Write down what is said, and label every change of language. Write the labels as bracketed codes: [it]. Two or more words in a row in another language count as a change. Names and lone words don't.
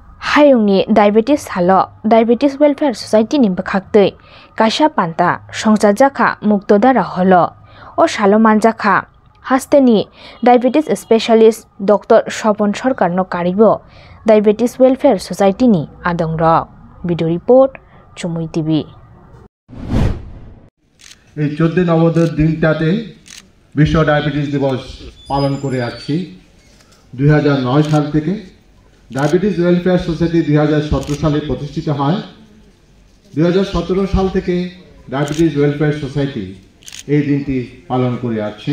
[trp] हायुंनि डायबेटिस हालो डायबेटिस वेलफेयर सोसाइटी नि बखाक्तै काशा पान्ता संसाजाखा मुक्तधारा हलो ओ सालो मानजाखा हास्तेनि [en] diabetes specialist doctor [trp] स्वपन सरकार नो कारिबो डायबेटिस वेलफेयर सोसाइटी नि आदंग [en] video report [trp] चुमुई टीवी। [bn] এই 14 নভেম্বর দিনটাতে বিশ্ব ডায়াবেটিস দিবস পালন করে আসছি। 2009 সাল থেকে ডায়াবেটিস ওয়েলফেয়ার সোসাইটি 2017 সালে প্রতিষ্ঠিত হয়। 2017 সাল থেকে ডায়াবেটিস ওয়েলফেয়ার সোসাইটি এই দিনটি পালন করে আসছে।